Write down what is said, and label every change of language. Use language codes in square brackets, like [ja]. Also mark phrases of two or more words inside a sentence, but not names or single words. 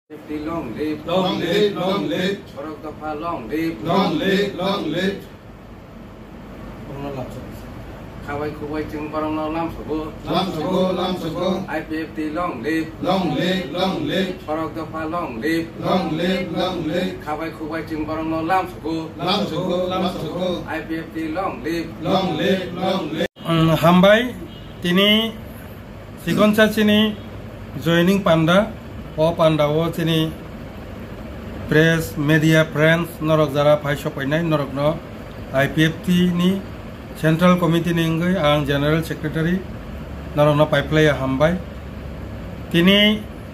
[en] Long live, long live, long live. Borok Dapha long live, long live, long live. [trp] Khawai Kuwai Chung Barong Lam Sugo, Lam Sugo, Lam Sugo. [en] IPFT long live, long live, long live. Borok Dapha long live, long live, long live. [trp] Khawai Kuwai Chung Barong Lam Sugo, Lam Sugo, Lam Sugo. [en] IPFT long live, long live, long live. [trp] Hambai tini sikonsa chini joining panda o panda o chini [en] press media friends [trp] norok jara phaisho painai norok no IPFT ni [en] central committee [trp] ni ngai ang [en] general secretary [trp] norok no paiplaya hambai tini